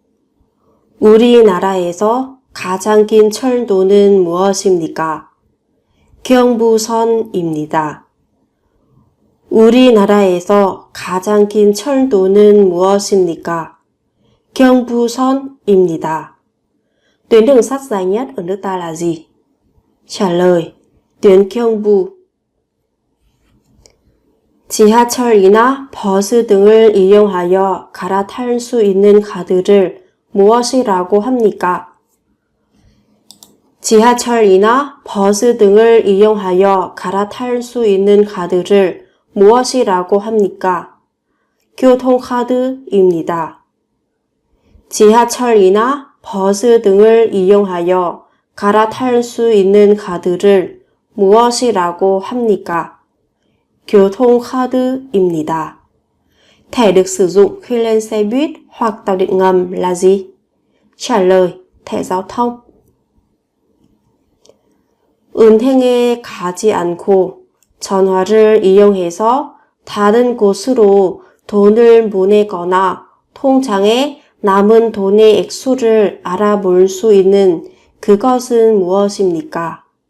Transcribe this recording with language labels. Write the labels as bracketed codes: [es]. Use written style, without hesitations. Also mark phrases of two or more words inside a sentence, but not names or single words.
[ko] 우리나라에서 가장 긴 철도는 무엇입니까? 경부선입니다. 우리나라에서 가장 긴 철도는 무엇입니까? 경부선입니다. [vi] Tuyến đường sắt dài nhất ở nước ta là gì? Trả lời: tuyến Gyeongbu. [ko] 지하철이나 버스 등을 이용하여 갈아탈 수 있는 카드를 무엇이라고 합니까? 지하철이나 버스 등을 이용하여 갈아탈 수 있는 카드를 무엇이라고 합니까? 교통카드입니다. 지하철이나 버스 등을 이용하여 갈아탈 수 있는 카드를 무엇이라고 합니까? 교통카드입니다. [vi] Thẻ được sử dụng khi lên xe buýt hoặc tàu điện ngầm là gì? Trả lời: thẻ giao thông. [ko] 은행에 가지 않고 전화를 이용해서 다른 곳으로 돈을 보내거나 통장에 남은 돈의 액수를 알아볼 수 있는 그것은 무엇입니까?